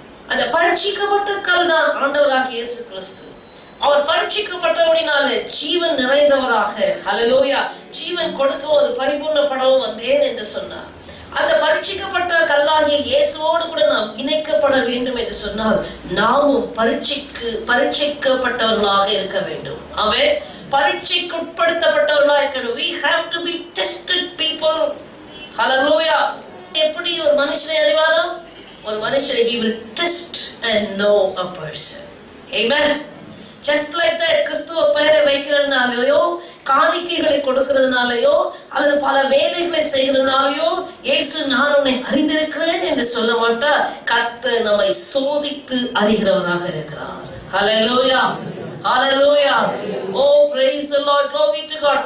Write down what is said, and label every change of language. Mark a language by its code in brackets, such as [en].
[ta] அந்த பரீட்சிக்கப்பட்ட கல் தான் ஆண்டவராகிய இயேசு கிறிஸ்து. அவர் பரீட்சிக்கப்பட்டபடினாலே ஜீவன் நிறைந்தவராக, ஹல்லேலூயா, ஜீவன் கொடுக்கவும் அது பரிபூர்ணப்படவும் வந்தேன் என்று சொன்னார். அந்த பரீட்சிக்கப்பட்ட கல்லாகிய இயேசுவோடு கூட நாம் இணைக்கப்பட வேண்டும் என்று சொன்னால் நாமும் பரீட்சிக்கப்பட்டவர்களாக இருக்க வேண்டும். ஆமென். பரீட்சைக்கு உட்படுத்தப்பட்டவர்களாக இருக்கணும். [en] We have to be tested people. Hallelujah. [ta] எப்படி ஒரு மனுஷனை அறிவாரோ? ஒரு மனுஷனை [en] he will test and know a person. Amen. Just like that, [ta] கிறிஸ்துவ பெயரை வைக்கிறதுனாலயோ காணிக்கைகளை கொடுக்கிறதுனாலயோ அல்லது பல வேலைகளை செய்கிறதுனாலயோ இயேசு நான் உன்னை அறிந்திருக்கிறேன் என்று சொல்ல மாட்டார். கர்த்தர் நம்மை சோதித்து அறிகிறவராக இருக்கிறார். [en] Hallelujah, hallelujah. Oh, praise the Lord, glory to God.